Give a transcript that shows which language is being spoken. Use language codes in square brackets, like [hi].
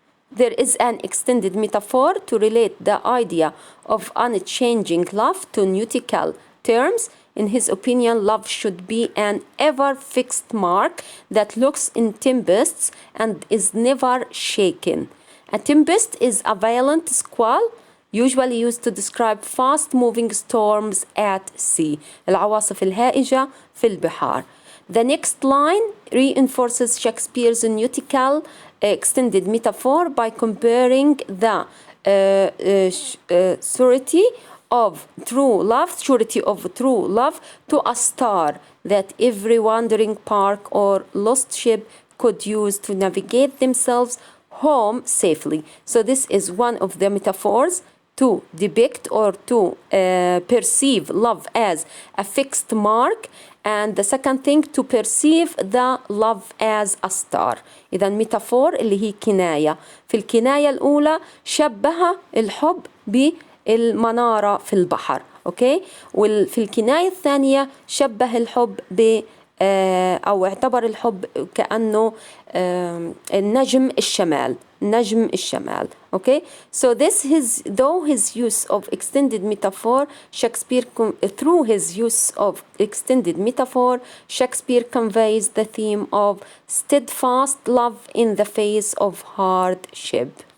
[en] There is an extended metaphor to relate the idea of unchanging love to nautical terms. In his opinion, love should be an ever-fixed mark that looks in tempests and is never shaken. A tempest is a violent squall usually used to describe fast-moving storms at sea. [ar] العواصف الهائجة في البحار. [en] The next line reinforces Shakespeare's nautical extended metaphor by comparing the surety of true love to a star that every wandering bark or lost ship could use to navigate themselves home safely. So this is one of the metaphors to depict or to perceive love as a fixed mark, and the second thing to perceive the love as a star. [ar] إذا ميتافور اللي هي كناية. في الكناية الأولى شبه الحب بالمنارة في البحر، أوكي؟ وفي الكناية الثانية شبه الحب أو اعتبر الحب كأنه نجم الشمال. نجم الشمال. [en] Okay, so this is though his use of extended metaphor, through his use of extended metaphor, Shakespeare conveys the theme of steadfast love in the face of hardship.